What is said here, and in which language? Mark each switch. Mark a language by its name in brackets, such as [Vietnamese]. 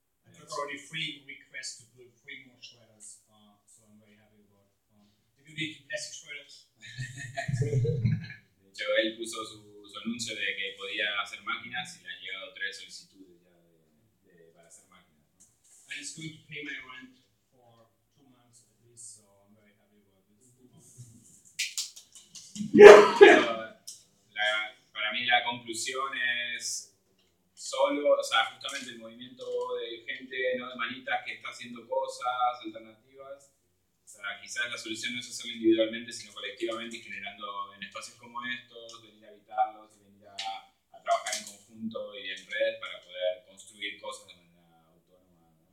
[English] I got already 3 requests to build 3 more shredders, so I'm very happy about it. If you need plastic shredders. [Spanish] De hecho, él puso su anuncio de que podía hacer máquinas y le han llegado 3 solicitudes ya para hacer máquinas, ¿no? [English] And it's going to pay my rent for 2 months at least, so I'm very happy about this. [Spanish] Para mí la conclusión es solo, o sea, justamente el movimiento de gente, no de manitas, que está haciendo cosas alternativas. O sea, quizás la solución no es hacerlo individualmente, sino colectivamente y generando en espacios como estos, venir a habitarlos, venir a trabajar en conjunto y en red para poder construir cosas de manera autónoma, ¿no?